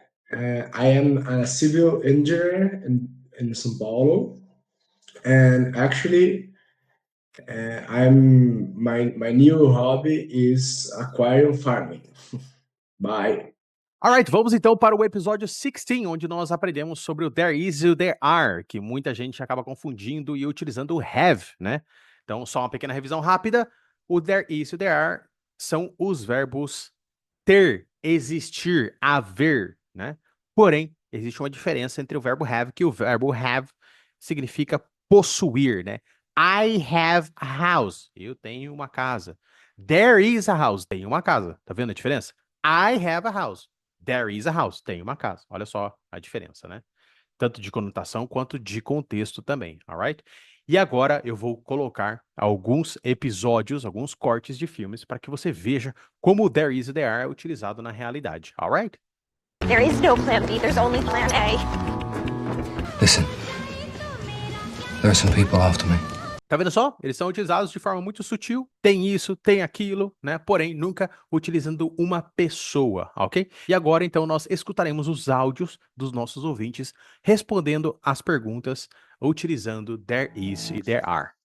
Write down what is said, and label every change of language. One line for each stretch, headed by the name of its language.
English: I am a civil engineer in São Paulo. And actually, my new hobby is aquarium farming. Bye.
Portuguese: Alright, vamos então para o episódio 16, onde nós aprendemos sobre o there is e o there are, que muita gente acaba confundindo e utilizando o have, né? Então, só uma pequena revisão rápida. O there is e o there are são os verbos ter, existir, haver, né? Porém, existe uma diferença entre o verbo have, que o verbo have significa possuir, né?
English: I have a house.
Portuguese: Eu tenho uma casa.
English: There is a house.
Portuguese: Tem uma casa. Tá vendo a diferença?
English: I have a house. There is a house.
Portuguese: Tem uma casa. Olha só a diferença, né? Tanto de conotação quanto de contexto também, alright? E agora eu vou colocar alguns episódios, alguns cortes de filmes para que você veja como o there is e there are é utilizado na realidade, alright?
English: There is no plan B, there's only plan A. Listen. There are some people after me.
Portuguese: Tá vendo só? Eles são utilizados de forma muito sutil, tem isso, tem aquilo, né? Porém, nunca utilizando uma pessoa, ok? E agora, então, nós escutaremos os áudios dos nossos ouvintes respondendo as perguntas utilizando there is e there are.